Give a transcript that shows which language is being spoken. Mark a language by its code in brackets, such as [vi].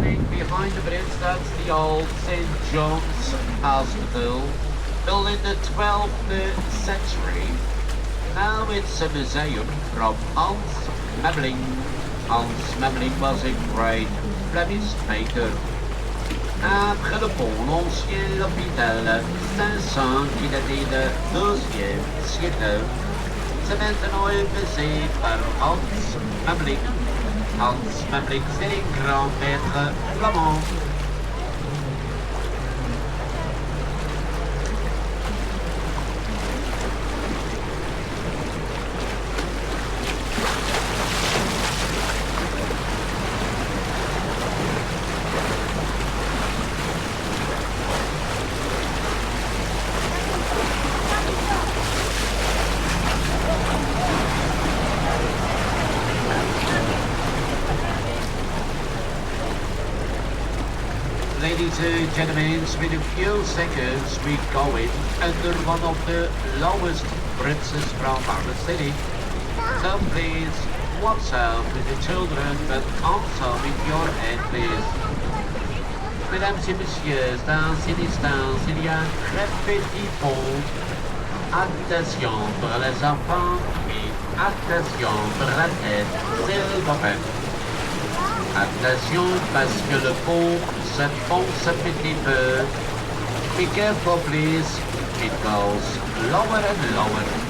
[en] Behind the bridge, that's the old St. John's Hospital, built in the 12th century. Now it's a museum from Hans Memling. Hans Memling was a great Flemish painter. [fr] Après le pont, l'ancien hôpital Saint-Saint qui datait du 12e siècle, c'est maintenant visité par Hans Memling. Hans Memling, c'est un grand maître flamand. [en] Ladies and gentlemen, with a few seconds we go in under one of the lowest bridges from our city. So please watch out with the children, but also with your head, please. [fr] Mesdames et messieurs, dans cet instant, il y a un très petit pont. Attention pour les enfants et attention pour la tête, s'il vous plaît. Attention parce que le pont se fonce un petit peu. [en] Be careful please, it goes lower and lower.